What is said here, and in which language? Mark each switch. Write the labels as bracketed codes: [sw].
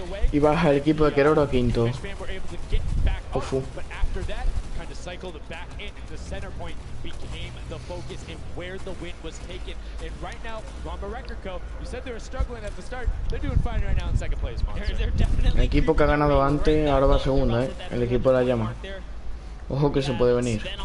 [es] Y baja el equipo de Keroro a quinto. Ufu. [en] Kind of cycled back into the center point became the focus and where the win was taken. And right now, Rama Record Co., you said they were struggling at the start. They're doing fine right now in second place, Monster. [es] El equipo que ha ganado antes ahora va segundo, el equipo de la llama. Ojo que se puede venir.